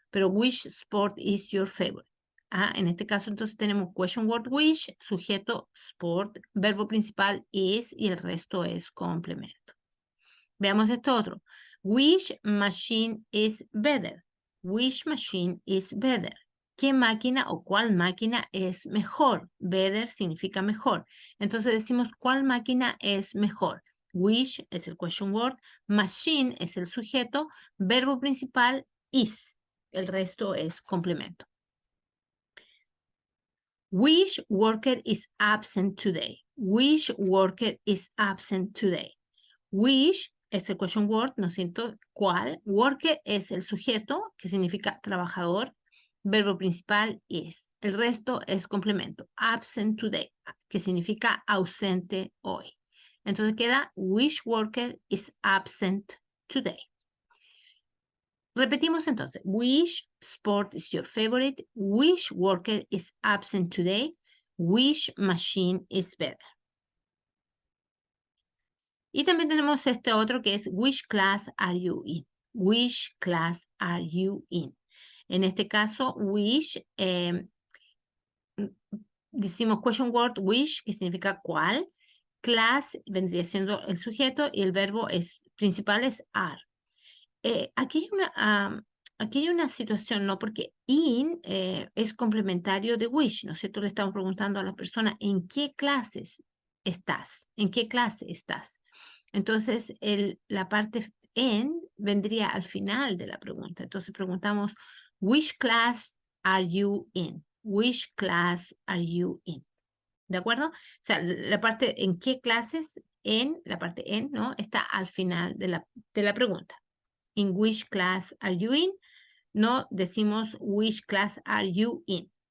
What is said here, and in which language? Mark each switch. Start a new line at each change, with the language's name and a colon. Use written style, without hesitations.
Spanish: Pero
English: which sport is your favorite?
Spanish: En este caso entonces tenemos question word which, sujeto sport, verbo principal is y el resto es complemento. Veamos esto otro.
English: Which machine is better? Which machine is better?
Spanish: ¿Qué máquina o cuál máquina es mejor? Better significa mejor. Entonces decimos cuál máquina es mejor. Which es el question word, machine es el sujeto, verbo principal is. El resto es complemento.
English: Which worker is absent today? Which worker is absent today?
Spanish: Which es el question word, ¿no es cierto? ¿Cuál? Worker es el sujeto, que significa trabajador. Verbo principal is. El resto es complemento. Absent today, que significa ausente hoy. Entonces queda,
English: which worker is absent today?
Spanish: Repetimos entonces.
English: Which sport is your favorite? Which worker is absent today? Which machine is better?
Spanish: Y también tenemos este otro que es
English: which class are you in? Which class are you in?
Spanish: En este caso, which, decimos question word which, que significa cuál. Class vendría siendo el sujeto y el verbo principal es are. Aquí hay una situación, ¿no? Porque in es complementario de which, ¿no es cierto? Le estamos preguntando a la persona en qué clases estás, en qué clase estás. Entonces, la parte en vendría al final de la pregunta. Entonces, preguntamos,
English: which class are you in? Which class are you in?
Spanish: ¿De acuerdo? O sea, la parte en qué clases, la parte en, ¿no? Está al final de la pregunta.
English: In which class are you in?
Spanish: No decimos
English: which class are you in.